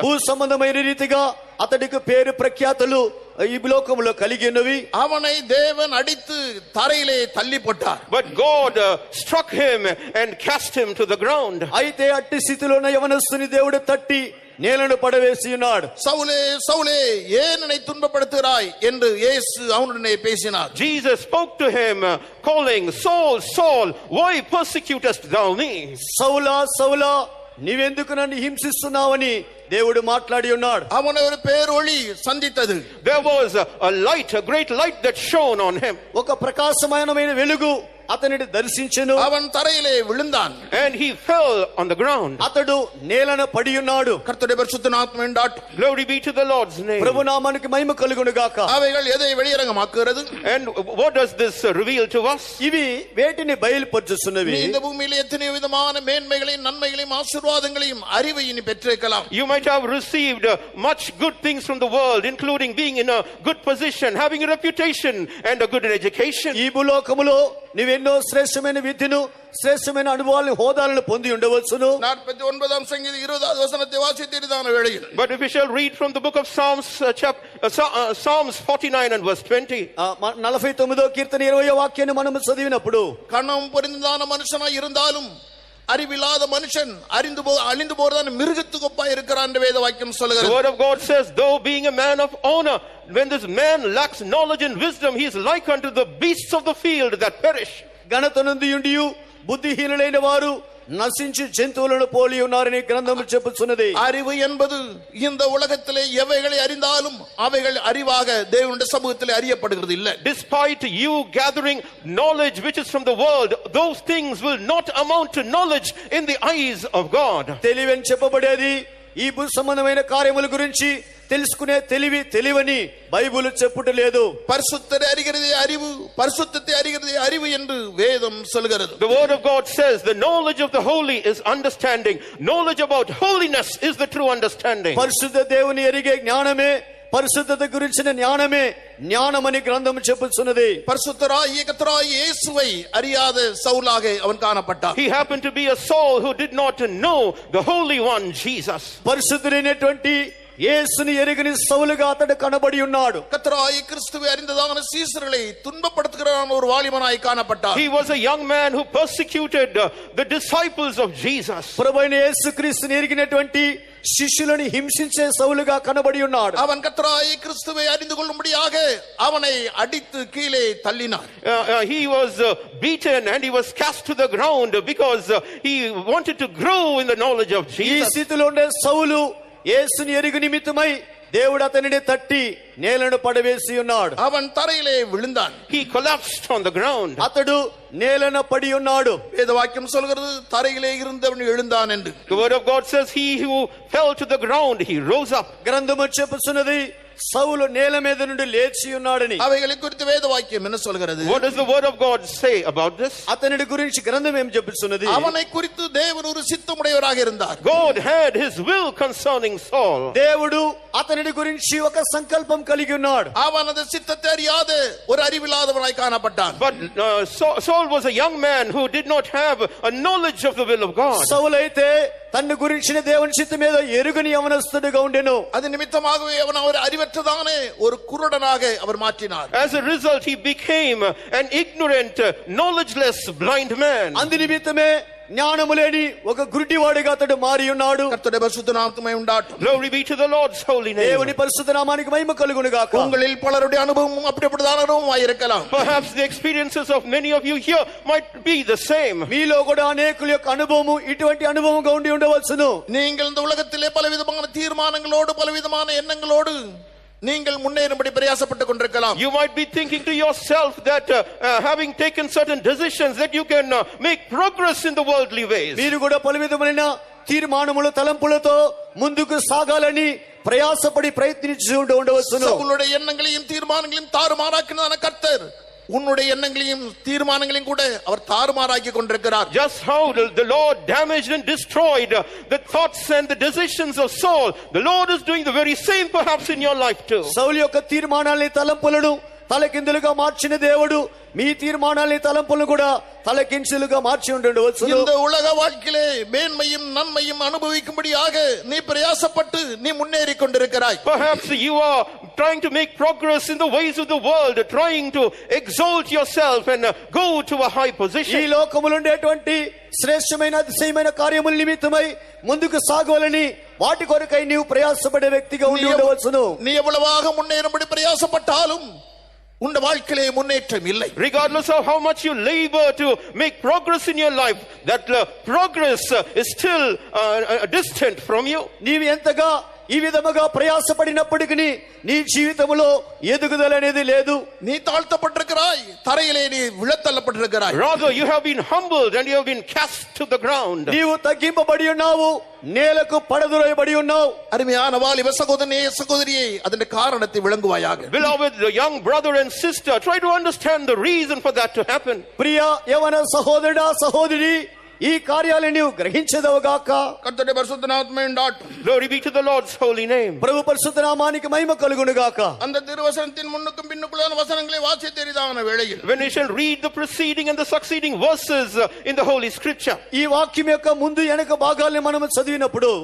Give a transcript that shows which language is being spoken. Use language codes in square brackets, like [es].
[te] భూ సంబంధమైన రీతిగా అతడికి పేరు ప్రఖ్యాతులు ఈ లోకములో కలిగి ఉన్నవి. [ta] அவனை தேவன் அடித்து தரையிலே தள்ளி போட்டார். [en] But God struck him and cast him to the ground. [te] అయితే అట్టి స్థితిలో ఉన్న యవనస్తుని దేవుడు తట్టి నేలను పడవేసి ఉన్నాడు. [ta] సౌలే సౌలే ఏన్ என்னை துன்பப்படுத்துகிறாய் என்று இயேசு அவனுடனே பேசினார். [en] Jesus spoke to him calling, Saul, Saul, why persecutest thou me? [te] సౌలా సౌలా నీవెందుకు నన్ను హింసిస్తున్నావని దేవుడు మాట్లాడి ఉన్నాడు. [ta] அவனை ஒரு பேரொளி சந்தித்தது. [en] There was a light, a great light that shone on him. [te] ఒక ప్రకాశమానమైన వెలుగు అతనిని దర్శించెను. [ta] அவன் தரையிலே விழுந்தான். [en] And he fell on the ground. [te] అతడు నేలన పడి ఉన్నాడు. [ta] கர்த்தருடைய பரிசுத்த நாமம் உண்டாகட்டும். [en] Glory be to the Lord's name. [te] ప్రభు నామానికి మహిమ కలుగును గాక. [ta] అவைகள் எதை வெளியரங்கமாக்குகிறது? [en] And what does this reveal to us? [te] ఇవి వేటిని బయలుపరుచుచున్నవి? [ta] இந்த பூமியிலே எத்தனை விதமான மேன்மைகளையும் நன்மைகளையும் ஆசீர்வாதங்களையும் அறிவையும் பெற்றிருக்கலாம். [en] You might have received much good things from the world, including being in a good position, having a reputation and a good education. [te] ఈ భూలోకములో నీవెన్నో శ్రేష్టమైన విద్యను శ్రేష్టమైన అనుభవాలను హోదాలను పొంది ఉండవచ్చును. [ta] 49వ సంగీతం 20వ వచనத்தை వాసితేదాన వేళയിൽ. [en] But if we shall read from the book of Psalms Psalms 49 and verse 20. [te] 49వ కీర్తన 20వ వాక్యాన్ని మనం చదివినప్పుడు [ta] கணம் பொருந்தான மனுஷனாய் இருந்தாலும் அறிவில்லாத மனுஷன் அழிந்து போறதான மிருகத்துக்கு ஒப்பாய் இருக்கிறான் என்று வேத வாக்கியம் சொல்கிறது. [en] The word of God says, though being a man of honor, when this man lacks knowledge and wisdom, he is like unto the beasts of the field that perish. [te] గణతనందియుండియు బుద్ధిహీనులైన వారు నశించి జంతువులను పోలి ఉన్నారని గ్రంథము చెప్పుచున్నది. [ta] அறிவு என்பது இந்த உலகத்திலே எவைகளை அறிந்தாலும் அவைகள் அறிவாக தேவனுடைய சமூகத்திலே அறியப்படுகிறது இல்ல. [en] Despite you gathering knowledge which is from the world, those things will not amount to knowledge in the eyes of God. [te] తెలివని చెప్పబడేది ఈ భూ సంబంధమైన కార్యముల గురించి తెలుసుకునే తెలివని బైబిల్ చెప్పుటలేదు. [ta] பரிசுத்தரை அறிகிறதே அறிவு, பரிசுத்தத்தை அறிகிறதே அறிவு என்று வேதம் சொல்கிறது. [en] The word of God says the knowledge of the holy is understanding. Knowledge about holiness is the true understanding. [te] పరిశుద్ధ దేవుని ఎరిగే జ్ఞానమే పరిశుద్ధత గురించిన జ్ఞానమే జ్ఞానమని గ్రంథం చెప్పుచున్నది. [ta] பரிசுத்தராகிய கர்த்தராகிய இயேசுவை அறியாத சவுலாக அவன் காணப்பட்டான். [en] He happened to be a Saul who did not know the Holy One, Jesus. [te] పరిశుద్ధుడైనటువంటి యేసుని ఎరుగని సౌలుగా అతడు కనబడి ఉన్నాడు. [ta] கர்த்தராகிய கிறிஸ்துவை அறிந்ததான சீசர்களை துன்பப்படுத்துகிறான் ஒரு வாலிபனாய் காணப்பட்டான். [en] He was a young man who persecuted the disciples of Jesus. [te] ప్రభువైన యేసుక్రీస్తుని ఎరిగినటువంటి శిష్యులను హింసించే సౌలుగా కనబడి ఉన్నాడు. [ta] அவன் கர்த்தராகிய கிறிஸ்துவை அறிந்து கொள்ளும்படியாக அவனை அடித்து கீழே தள்ளினான். [en] He was beaten and he was cast to the ground because he wanted to grow in the knowledge of [te] ఈ [en] Jesus. [te] స్థితిలో ఉండే సౌలు యేసుని ఎరుగు నిమిత్తమై దేవుడు అతనిని తట్టి నేలను పడవేసి ఉన్నాడు. [ta] அவன் தரையிலே விழுந்தான். [en] He collapsed on the ground. [te] అతడు నేలన పడి ఉన్నాడు. [ta] வேதவாக்கியம் சொல்கிறது தரையிலே இருந்தவன் எழுந்தான் என்று. [en] The word of God says he who fell to the ground, he rose up. [te] గ్రంథము చెప్పుచున్నది సౌలు నేల మీద నుండి లేచి ఉన్నాడని. [ta] அவைகளை குறித்து வேதவாக்கியம் என்ன சொல்கிறது? [en] What does the word of God say about this? [te] అతని గురించి గ్రంథం ఏం చెప్పుచున్నది? [ta] அவனை குறித்து தேவன் ஒரு சித்தமுடையவராக இருந்தார். [en] God had his will concerning Saul. [te] దేవుడు అతని గురించి ఒక సంకల్పం కలిగి ఉన్నాడు. [ta] அவன் அந்த சித்தத்தை அறியாத ஒரு அறிவில்லாதவனாய் காணப்பட்டான். [en] But Saul was a young man who did not have a knowledge of the will of God. [te] సౌలైతే తన గురించిన దేవుని చిత్తం మీద ఎరుగని యవనస్తుడిగా ఉండెను. [ta] అది నిమిత్తమాగவே అవను அவர் அறிவற்றதானே ஒரு குருடனாக அவர் மாற்றினார். [en] As a result he became an ignorant, knowledgeless blind man. [te] అందు నిమిత్తమే జ్ఞానము లేని ఒక గుడ్డివాడిగా అతడు మారి ఉన్నాడు. [ta] కర్తరుடைய பரிசுத்த நாமத்துக்கு உண்டாகட்டும். [en] Glory be to the Lord's holy name. [te] దేవుని పరిశుద్ధ నామానికి మహిమ కలుగును గాక. [ta] உங்களில் பலருடைய அனுபவம் அப்படிப்பட்டதான அனுபவமாய் இருக்கலாம். [en] Perhaps the experiences of many of you here might be the same. [te] మీలో కూడా అనేకుల యొక్క అనుభవము ఇటువంటి అనుభవంగా ఉండి ఉండవచ్చును. [ta] நீங்கள் இந்த உலகத்திலே பலவிதமான தீர்மானங்களோடு பலவிதமான எண்ணங்களோடு நீங்கள் முன்னேறும்படி பிரயாசப்பட்டுக் கொண்டிருக்கலாம். [en] You might be thinking to yourself that having taken certain decisions that you can make progress in the worldly ways. [te] మీరు కూడా పలువిధమైన తీర్మానములు తలంపులతో ముందుకు సాగాలని ప్రయాసపడి ప్రయత్నించి ఉండవచ్చును. [ta] సౌలుடைய எண்ணங்களையும் தீர்மானங்களையும் தாறுமாறாக்கினான கர்த்தர் உன்னுடைய எண்ணங்களையும் தீர்மானங்களையும் கூட அவர் தாறுமாறாக்கி கொண்டிருக்கிறார். [en] Just how the Lord damaged and destroyed the thoughts and the decisions of Saul, the Lord is doing the very same perhaps in your life too. [te] సౌలు యొక్క తీర్మానాల్ని తలంపులను తలకిందులుగా మార్చిన దేవుడు మీ తీర్మానాల్ని తలంపులను కూడా తలకించులుగా మార్చి ఉండవచ్చు. [ta] இந்த உலக வாழ்க்கையிலே மேன்மையும் நன்மையும் அனுபவிக்கும்படியாக நீ பிரயாசப்பட்டு நீ முன்னேறி கொண்டிருக்கிறாய். [en] Perhaps you are trying to make progress in the ways of the world, trying to exalt yourself and go to a high position. [te] ఈ లోకములో ఉండేటువంటి శ్రేష్టమైన అతిశయమైన కార్యముల నిమిత్తమై ముందుకు సాగవాలని వాటి కొరకై నీవు ప్రయాసపడే వ్యక్తిగా ఉండి ఉండవచ్చును. [ta] நீ எவ்வளவாக முன்னேறும்படி பிரயாசப்பட்டாலும் உன் வாழ்க்கையிலே முன்னேற்றம் இல்லை. [en] Regardless of how much you labor to make progress in your life, that progress is still distant from you. [te] నీవు ఎంతగా ఈ విధముగా ప్రయాసపడినప్పటికీ నీ జీవితంలో ఎదుగుదల అనేది లేదు. [ta] நீ தாழ்த்தப்பட்டிருக்கிறாய், தரையிலே நீ விழத்தள்ளப்பட்டிருக்கிறாய். [en] Rather you have been humbled and you have been cast to the ground. [te] నీవు తగ్గింపబడి ఉన్నావు, నేలకు పడదురైబడి ఉన్నావు. [ta] அருமையான வாலிப சகோதரனே சகோதரியே, அதன் காரணத்தை விளங்குவாயாக. [en] Beloved, the young brother and sister, try to understand the reason for that to happen. [te] ప్రియ యవన సహోదరుడా సహోదరి, ఈ కార్యాలను నీవు గ్రహించదవుగాక. [ta] కర్తరుடைய பரிசுத்த நாமத்துக்கு உண்டாகட்டும். [en] Glory be to the Lord's holy name. [te] ప్రభు పరిశుద్ధ నామానికి మహిమ కలుగును గాక. [ta] அந்த திருவசனத்தின் முன்னுக்கும் பின்னுக்குள்ளான வசனங்களை வாசித்தெரிதான வேளையில் [en] when we shall read the preceding and the succeeding verses in the holy scripture, [te] ఈ వాక్యం యొక్క ముందు వెనక భాగాలను మనం చదివినప్పుడు